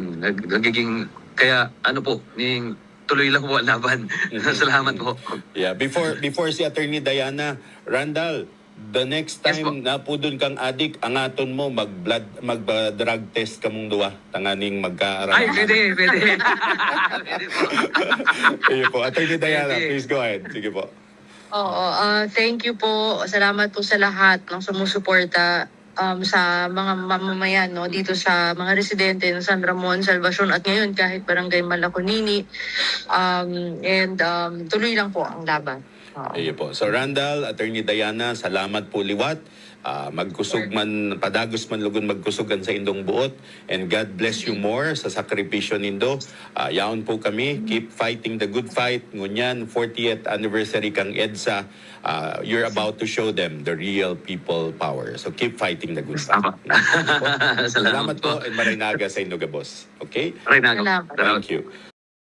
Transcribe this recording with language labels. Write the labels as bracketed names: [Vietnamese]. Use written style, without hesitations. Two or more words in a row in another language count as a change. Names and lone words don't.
[Bikol] Nagiging, kaya ning tuloy lang po ang laban. Salamat po. [English] Yeah, before si Attorney Diana, Randall, the next Yes, [Bikol] po. time na po dun kang adik, angaton mo mag-drug test kamong duwa, tanganing magkaaraman. Ay, pwede. Pwede po. Ayun po, Attorney Diana, Pwede. [English] please go ahead. [Bikol] Sige po. Oo, [English] thank you po. [Filipino] Salamat po sa lahat ng sumusuporta sa mga mamamayan dito sa mga residente ng San Ramon, Salvacion at ngayon kahit Barangay Malaconini. Tuloy lang po ang laban. Ayun po. [English] So Randall, [Bikol] Attorney Diana, salamat po liwat. Magkusog man, padagos man lugon magkusugan sa indong buot. [English] And God bless you more [Bikol] sa sakripisyo nindo. Yaon po kami. [English] Keep fighting the good fight. [Bikol] Ngunyan, 40th anniversary kang EDSA. [English] You're about to show them the real people power. So keep fighting the good fight. [Bikol] Salamat Salamat po and maray naga sa Indogabos. [English] Okay? Renato. [Bikol] Salamat. [English] Thank you.